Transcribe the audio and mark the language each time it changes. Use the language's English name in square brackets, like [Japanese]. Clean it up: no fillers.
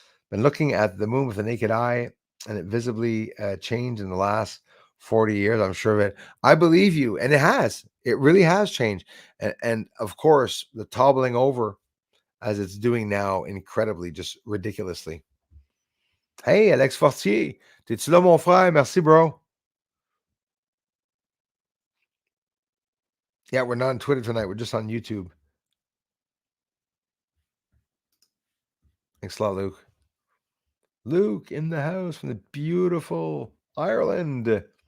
[English] Been looking at the moon with the naked eye, and it visibly changed in the last 40 years. I'm sure of it. I believe you, and it has. It really has changed. And of course, the toppling over as it's doing now, incredibly, just ridiculously. [French] Hey, Alex Fortier, t'es-tu là, mon frère? Merci, bro. [English] Yeah, we're not on Twitter tonight. We're just on YouTube. Thanks a lot, Luke. Luke in the house from the beautiful Ireland.